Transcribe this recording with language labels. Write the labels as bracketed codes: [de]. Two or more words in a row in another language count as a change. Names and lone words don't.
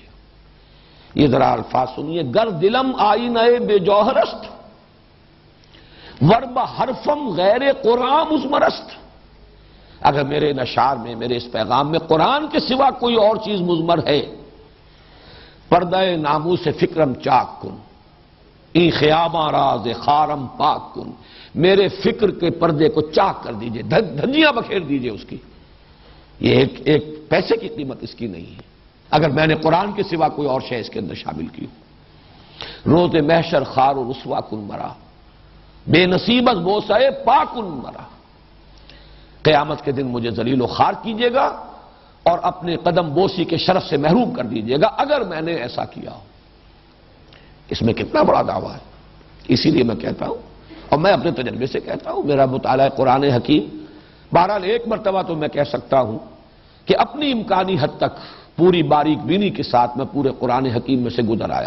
[ur] یہ ذرا الفاظ سنیے. [fa] گر دلم آئینہ بے جوہرست ورب حرفم غیر قرآن مزمرست. [ur] اگر میرے نشار میں، میرے اس پیغام میں قرآن کے سوا کوئی اور چیز مضمر ہے، [fa] پردہ نامو سے فکرم چاک کن این خیاباں راز خارم پاک کن. [ur] میرے فکر کے پردے کو چاک کر دیجئے، دھجیاں بکھیر دیجئے اس کی. یہ ایک پیسے کی قیمت اس کی نہیں ہے اگر میں نے قرآن کے سوا کوئی اور شے اس کے اندر شامل کی. [fa] روز محشر خار و رسوا کن مرا بے نصیبت بوسائے پاکن مرا. [ur] قیامت کے دن مجھے ذلیل و خوار کیجیے گا اور اپنے قدم بوسی کے شرف سے محروم کر دیجیے گا اگر میں نے ایسا کیا ہو. اس میں کتنا بڑا دعویٰ ہے. اسی لیے میں کہتا ہوں اور میں اپنے تجربے سے کہتا ہوں، میرا مطالعہ قرآن حکیم، بہرحال ایک مرتبہ تو میں کہہ سکتا ہوں کہ اپنی امکانی حد تک پوری باریک بینی کے ساتھ میں پورے قرآن حکیم میں سے گزر آیا.